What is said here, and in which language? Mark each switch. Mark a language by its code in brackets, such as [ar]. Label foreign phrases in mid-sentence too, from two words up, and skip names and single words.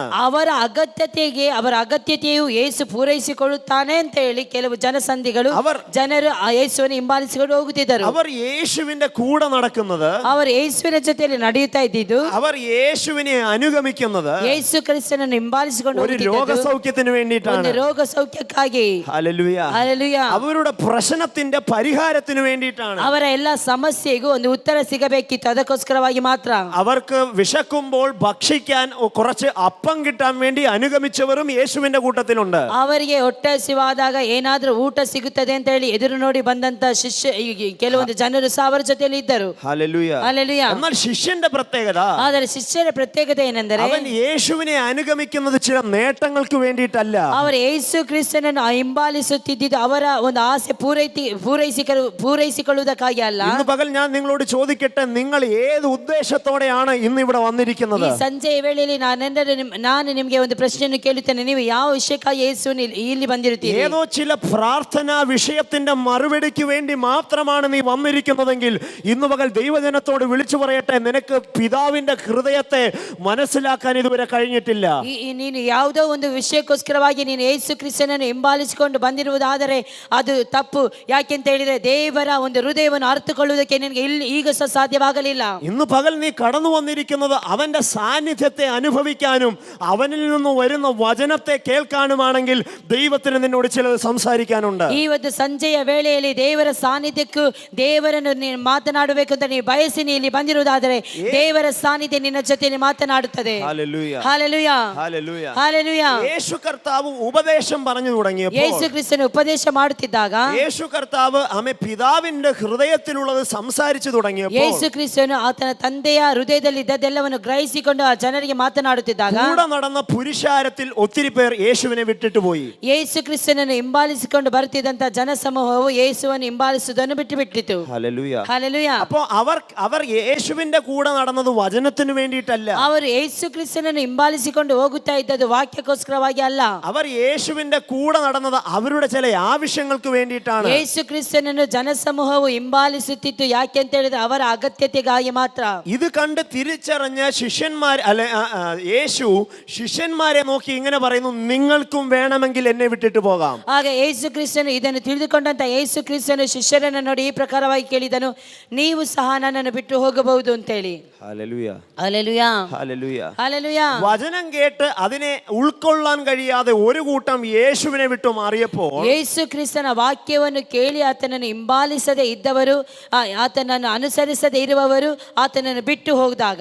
[kn] ಅವರ ಅಗತ್ಯತೆಯು ಯೇಸು ಪೂರೈಸಿಕೊಳ್ಳುತ್ತಾನೆ ಅಂತ ಹೇಳಿ ಕೆಲವು ಜನಸಂಧಿಗಳು ಜನರು ಆ ಯೇಸುವನ್ನು ಹಿಂಬಾಲಿಸಿಕೊಂಡು ಹೋಗುತ್ತಿದ್ದರು. [ml] അവർ യേശുവിന്റെ കൂടെ നടക്കുന്നത്, [kn] ಅವರು ಯೇಸುವಿನ ಜೊತೆಯಲ್ಲಿ ನಡೆಯುತ್ತಾ ಇದ್ದಿದ್ದು, [ml] അവർ യേശുവിനെ അനുഗമിക്കുന്നത് [kn] ಯೇಸು ಕ್ರಿಸ್ತನನ್ನು ಹಿಂಬಾಲಿಸಿಕೊಂಡು [ml] ഒരു രോഗസൗഖ്യത്തിന് വേണ്ടിയിട്ടാണ്. [kn] ಒಂದು ರೋಗ ಸೌಖ್ಯಕ್ಕಾಗಿ. [ml] ഹല്ലേലൂയ. [kn] ಹಲ್ಲೆಲೂಯಾ. [ml] അവരുടെ പ്രശ്നത്തിന്റെ പരിഹാരത്തിന് വേണ്ടിയിട്ടാണ്. [kn] ಅವರ ಎಲ್ಲ ಸಮಸ್ಯೆಗೂ ಒಂದು ಉತ್ತರ ಸಿಗಬೇಕಿತ್ತು, ಅದಕ್ಕೋಸ್ಕರವಾಗಿ ಮಾತ್ರ. [ml] അവർക്ക് വിശക്കുമ്പോൾ ഭക്ഷിക്കാൻ കുറച്ച് അപ്പം കിട്ടാൻ വേണ്ടി അനുഗമിച്ചവരും യേശുവിന്റെ കൂട്ടത്തിലുണ്ട്. [kn] ಅವರಿಗೆ ಹೊಟ್ಟೆ ಹಸಿವಾದಾಗ ಏನಾದ್ರೂ ಊಟ ಸಿಗುತ್ತದೆ ಅಂತ ಹೇಳಿ ಎದುರು ನೋಡಿ ಬಂದಂತ ಕೆಲವೊಂದು ಜನರು ಸಹ ಅವರ ಜೊತೆಯಲ್ಲಿ ಇದ್ದರು. [ml] ഹല്ലേലൂയ. [kn] ಹಲ್ಲೆಲೂಯಾ. [ml] എന്നാൽ ശിഷ്യന്റെ പ്രത്യേകത, [kn] ಆದರೆ ಶಿಷ್ಯರ ಪ್ರತ್ಯೇಕತೆ ಏನೆಂದರೆ [ml] അവൻ യേശുവിനെ അനുഗമിക്കുന്നത് ചില നേട്ടങ്ങൾക്ക് വേണ്ടിയിട്ടല്ല. [kn] ಅವರು ಯೇಸು ಕ್ರಿಸ್ತನನ್ನು ಹಿಂಬಾಲಿಸುತ್ತಿದ್ದುದು ಅವರ ಒಂದು ಆಸೆ ಪೂರೈಸಿಕೊಳ್ಳುವುದಕ್ಕಾಗಿ ಅಲ್ಲ. [ml] ഇന്ന് പകൽ ഞാൻ നിങ്ങളോട് ചോദിക്കട്ടെ, നിങ്ങൾ ഏത് ഉദ്ദേശത്തോടെയാണ് ഇന്ന് ഇവിടെ വന്നിരിക്കുന്നത്? [kn] ಈ ಸಂಜೆಯ ವೇಳೆಯಲ್ಲಿ ನಾನು ನಿಮಗೆ ಒಂದು ಪ್ರಶ್ನೆಯನ್ನು ಕೇಳುತ್ತೇನೆ, ನೀವು ಯಾವ ವಿಷಯಕ್ಕಾಗಿ ಯೇಸುವನ್ನು ಇಲ್ಲಿ ಬಂದಿರುತ್ತೀರಿ? [ml] ഏതോ ചില പ്രാർത്ഥനാ വിഷയത്തിന്റെ മറുപടിക്ക് വേണ്ടി മാത്രമാണ് നീ വന്നിരിക്കുന്നതെങ്കിൽ ഇന്ന് പകൽ ദൈവജനത്തോട് വിളിച്ചു പറയട്ടെ, നിനക്ക് പിതാവിന്റെ ഹൃദയത്തെ മനസ്സിലാക്കാൻ ഇതുവരെ കഴിഞ്ഞിട്ടില്ല. [kn] ನೀನು ಯಾವುದೋ ಒಂದು ವಿಷಯಕ್ಕೋಸ್ಕರವಾಗಿ ನೀನು ಯೇಸು ಕ್ರಿಸ್ತನನ್ನು ಹಿಂಬಾಲಿಸಿಕೊಂಡು ಬಂದಿರುವುದಾದರೆ ಅದು ತಪ್ಪು. ಯಾಕೆಂತ ಹೇಳಿದ್ರೆ ದೇವರ ಒಂದು ಹೃದಯವನ್ನು ಅರ್ಥಕೊಳ್ಳುವುದಕ್ಕೆ ನಿನಗೆ ಈಗ ಸಹ ಸಾಧ್ಯವಾಗಲಿಲ್ಲ. [ml] ഇന്ന് പകൽ നീ കടന്നു വന്നിരിക്കുന്നത് അവന്റെ സാന്നിധ്യത്തെ അനുഭവിക്കാനും അവനിൽ നിന്ന് വരുന്ന വചനത്തെ കേൾക്കാനുമാണെങ്കിൽ ദൈവത്തിന് നിന്നോട് ചിലത് സംസാരിക്കാനുണ്ട്. [kn] ಈ ಒಂದು ಸಂಜೆಯ ವೇಳೆಯಲ್ಲಿ ದೇವರ ಸಾನ್ನಿಧ್ಯಕ್ಕೂ ದೇವರನ್ನು ನೀನು ಮಾತನಾಡಬೇಕು ಅಂತ ನೀನು ಬಯಸಿ ಇಲ್ಲಿ ಬಂದಿರುವುದಾದರೆ ದೇವರ ಸಾನ್ನಿಧ್ಯ ನಿನ್ನ ಜೊತೆಯಲ್ಲಿ ಮಾತನಾಡುತ್ತದೆ. [ml] ഹല്ലേലൂയ. [kn] ಹಲ್ಲೆಲೂಯಾ. [ml] ഹല്ലേലൂയ. [kn] ಹಲ್ಲೆಲೂಯಾ. [ml] യേശു കർത്താവ് ഉപദേശം പറഞ്ഞു തുടങ്ങിയപ്പോൾ, [kn] ಯೇಸು ಕ್ರಿಸ್ತನು ಉಪದೇಶ ಮಾಡುತ್ತಿದ್ದಾಗ, [ml] യേശു കർത്താവ് പിതാവിന്റെ ഹൃദയത്തിലുള്ളത് സംസാരിച്ചു തുടങ്ങിയപ്പോൾ, [kn] ಯೇಸು ಕ್ರಿಸ್ತನು ಆತನ ತಂದೆಯ ಹೃದಯದಲ್ಲಿ ಇದ್ದದೆಲ್ಲವನ್ನು ಗ್ರಹಿಸಿಕೊಂಡು ಆ ಜನರಿಗೆ ಮಾತನಾಡುತ್ತಿದ್ದಾಗ, [ml] കൂടെ നടന്ന പുരുഷാരത്തിൽ ഒത്തിരി പേർ യേശുവിനെ വിട്ടിട്ട് പോയി. [kn] ಯೇಸು ಕ್ರಿಸ್ತನನ್ನು ಹಿಂಬಾಲಿಸಿಕೊಂಡು ಬರುತ್ತಿದ್ದಂತ ಜನಸಮೂಹವು ಯೇಸುವನ್ನು ಹಿಂಬಾಲಿಸುವುದನ್ನು ಬಿಟ್ಟಿತು. [ml] ഹല്ലേലൂയ. [kn] ಹಲ್ಲೆಲೂಯಾ. [ml] അപ്പോൾ അവർ യേശുവിന്റെ കൂടെ നടന്നത് വചനത്തിന് വേണ്ടിയിട്ടല്ല. [kn] ಅವರು ಯೇಸು ಕ್ರಿಸ್ತನನ್ನು ಹಿಂಬಾಲಿಸಿಕೊಂಡು ಹೋಗುತ್ತಾ ಇದ್ದದ್ದು ವಾಕ್ಯಕ್ಕೋಸ್ಕರವಾಗಿ ಅಲ್ಲ. [ml] അവർ യേശുവിന്റെ കൂടെ നടന്നത് അവരുടെ ചില ആവശ്യങ്ങൾക്ക് വേണ്ടിയിട്ടാണ്. [kn] ಯೇಸು ಕ್ರಿಸ್ತನನ್ನು ಜನಸಮೂಹವು ಹಿಂಬಾಲಿಸುತ್ತಿತ್ತು ಯಾಕೆ ಅಂತ ಹೇಳಿದ್ರೆ ಅವರ ಅಗತ್ಯತೆಗಾಗಿ ಮಾತ್ರ. [ml] ഇത് കണ്ട് തിരിച്ചറിഞ്ഞ യേശു ಶಿಷ್ಯന്മാരെ നോക്കി ഇങ്ങനെ പറയുന്നു, നിങ്ങൾക്കും വേണമെങ്കിൽ എന്നെ വിട്ടിട്ട് പോകാം. [kn] ಆಗ ಯೇಸು ಕ್ರಿಸ್ತನು ಇದನ್ನು ತಿಳಿದುಕೊಂಡಂತ ಯೇಸು ಕ್ರಿಸ್ತನು ಶಿಷ್ಯರನ್ನು ನೋಡಿ ಈ ಪ್ರಕಾರವಾಗಿ ಕೇಳಿದನು, ನೀವು ಸಹ ನನ್ನನ್ನು ಬಿಟ್ಟು ಹೋಗಬಹುದು ಅಂತ ಹೇಳಿ. [ml] ഹല്ലേലൂയ. ഹല്ലേലൂയാ. ഹല്ലേലൂയ. ഹല്ലേലൂയാ. വചനം കേട്ട് അതിനെ ഉൾക്കൊള്ളാൻ കഴിയാതെ ഒരു കൂട്ടം യേശുവിനെ വിട്ടു മാറിയപ്പോൾ, [kn] ಯೇಸು ಕ್ರಿಸ್ತನ ವಾಕ್ಯವನ್ನು ಕೇಳಿ ಆತನನ್ನು ಹಿಂಬಾಲಿಸದೆ ಇದ್ದವರು, ಆತನನ್ನು ಅನುಸರಿಸದೆ ಇರುವವರು ಆತನನ್ನು ಬಿಟ್ಟು ಹೋದಾಗ,